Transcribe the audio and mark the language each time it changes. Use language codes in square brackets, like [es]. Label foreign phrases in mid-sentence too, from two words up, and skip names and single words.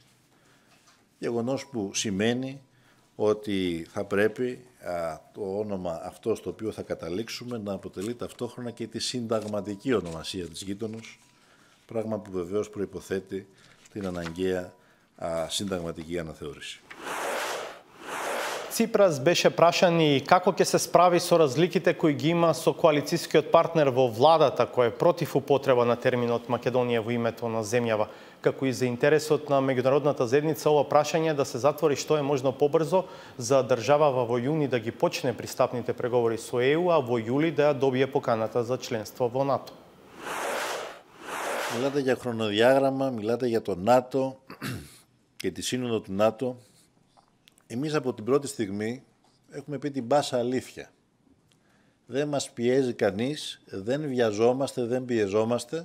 [el] Γεγονός που σημαίνει ότι θα πρέπει το όνομα αυτό στο οποίο θα καταλήξουμε να αποτελεί ταυτόχρονα και τη συνταγματική ονομασία της γείτονος, πράγμα που βεβαίως προϋποθέτει την αναγκαία συνταγματική αναθεώρηση. [mk] Ципрас беше прашан и како ќе се справи со разликите кои ги има со коалицискиот партнер во владата кој е против употреба на терминот Македонија во името на земјава, како и за интересот на меѓународната заедница ова прашање да се затвори што е можно побрзо за државава во јуни да ги почне пристапните преговори со ЕУ, а во јули да ја добие поканата за членство во НАТО. [el] Μιλάτε για χρονοδιάγραμμα, μιλάτε για το ΝΑΤΟ και τη σύνοδο του ΝΑΤΟ. Εμείς από την πρώτη στιγμή έχουμε πει την πάσα αλήθεια. Δεν μας πιέζει κανείς, δεν βιαζόμαστε, δεν πιεζόμαστε.